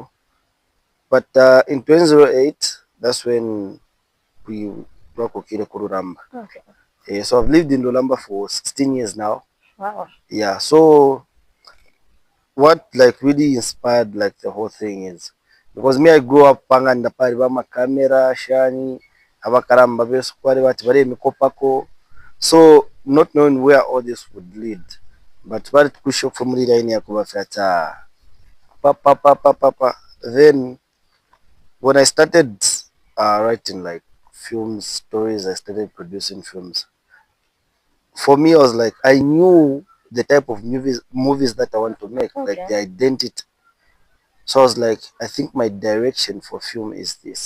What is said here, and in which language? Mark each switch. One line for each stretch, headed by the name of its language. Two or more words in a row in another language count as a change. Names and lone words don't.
English: But in 2008, that's when we brought Lulamba. Okay. So I've lived in Lulamba for 16 years now. Wow. Yeah, so what like really inspired like the whole thing is because me I grew up
Bemba: panganda pari ba camera shani abakaramba beso kwari bati bare mikopako,
English: so not knowing where all this would lead, but
Bemba: bari kusho
English: from line
Bemba: ya kubafata papa.
English: Then when I started writing like film stories, I started producing films. For me, I was like, I knew the type of movies that I want to make, like the identity. So I was like, I think my direction for film is this.